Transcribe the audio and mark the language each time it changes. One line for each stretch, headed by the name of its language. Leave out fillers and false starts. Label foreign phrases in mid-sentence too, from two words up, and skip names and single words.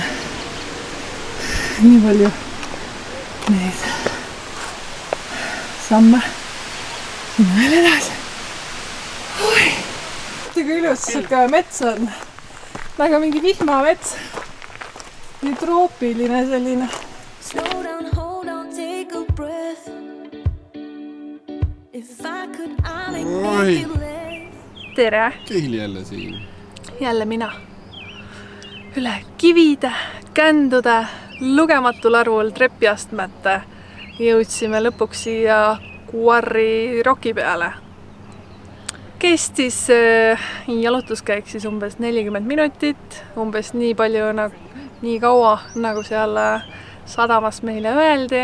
Estonian: Nii palju neid samme. Sinna veel edasi. Kui ilus siuke mets on. Väga mingi vihmamets. Nii troopiline selline.
English: Slow down, hold on, take a breath. If I could, I'd make you less.
Estonian: Tere! Keili jälle siin. Jälle mina. Üle kivide, kändude, lugematul arvul trepiastmete jõudsime lõpuks siia Quarry Rocki peale. Kestis jalutuskäik siis umbes 40 minutit, umbes nii palju, nii kaua, nagu seal sadamas meile öeldi.